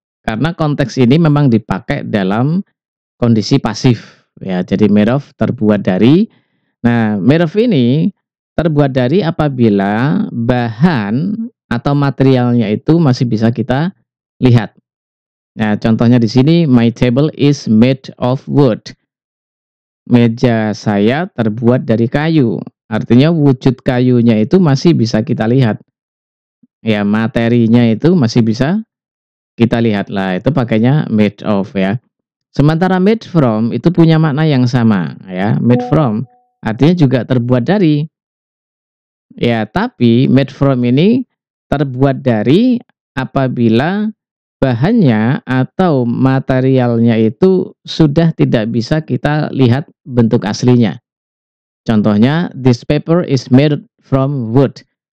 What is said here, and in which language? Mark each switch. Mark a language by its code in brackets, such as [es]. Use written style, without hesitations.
[id] karena konteks ini memang dipakai dalam kondisi pasif ya. Jadi made of terbuat dari. Nah, made of ini terbuat dari apabila bahan atau materialnya itu masih bisa kita lihat. Nah, contohnya di sini [en] my table is made of wood. [id] Meja saya terbuat dari kayu. Artinya wujud kayunya itu masih bisa kita lihat. Ya, materinya itu masih bisa kita lihat lah. Itu pakainya made of ya. Sementara made from itu punya makna yang sama ya. Made from artinya juga terbuat dari. Ya, tapi made from ini terbuat dari apabila bahannya atau materialnya itu sudah tidak bisa kita lihat bentuk aslinya. [en] Contohnya, this paper is made from wood.